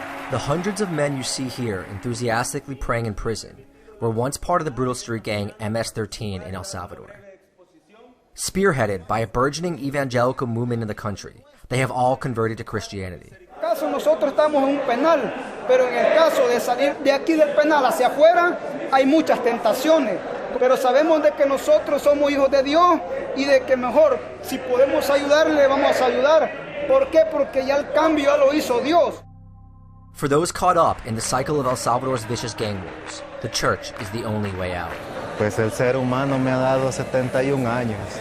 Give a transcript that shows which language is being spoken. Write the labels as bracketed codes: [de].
[en] The hundreds of men you see here enthusiastically praying in prison were once part of the brutal street gang MS13 in El Salvador. Spearheaded by a burgeoning evangelical movement in the country, they have all converted to Christianity. [es] En el caso nosotros estamos en un penal, pero en el caso de salir de aquí del penal hacia afuera hay muchas tentaciones, pero sabemos de que nosotros somos hijos de Dios y de que mejor si podemos ayudarle vamos a ayudar. ¿Por qué? Porque ya el cambio ya lo hizo Dios. [en] For those caught up in the cycle of El Salvador's vicious gang wars, the church is the only way out. [es] Pues el ser humano me ha dado 71 años.